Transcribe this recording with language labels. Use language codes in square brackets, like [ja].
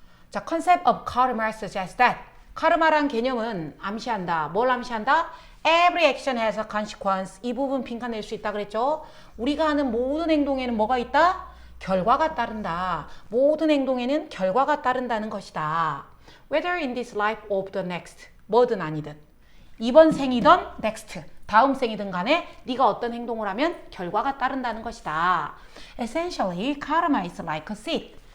[en] 자, concept of karma suggests that. [ko] 카르마란 개념은 암시한다. 뭘 암시한다? [en] Every action has a consequence. [ko] 이 부분 빈칸 낼 수 있다 그랬죠. 우리가 하는 모든 행동에는 뭐가 있다? 결과가 따른다. 모든 행동에는 결과가 따른다는 것이다. [en] Whether in this life or the next. [ko] 뭐든 아니든. 이번 생이든 [en] next. [ko] 다음 생이든 간에 네가 어떤 행동을 하면 결과가 따른다는 것이다. [en] Essentially, karma is like a seed.